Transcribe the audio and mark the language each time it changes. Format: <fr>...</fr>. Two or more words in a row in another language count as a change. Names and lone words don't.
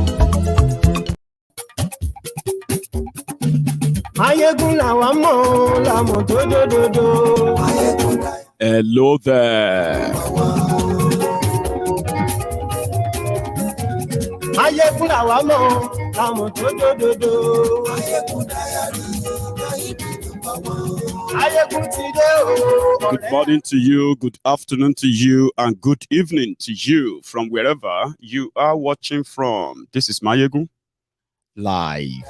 <yo>Maiyegun la mo do.</yo> <en>Hello there.</en> <yo>Maiyegun la mo do.</yo> <en>Good morning to you, good afternoon to you, and good evening to you from wherever you are watching from. This is Maiyegun live.</en>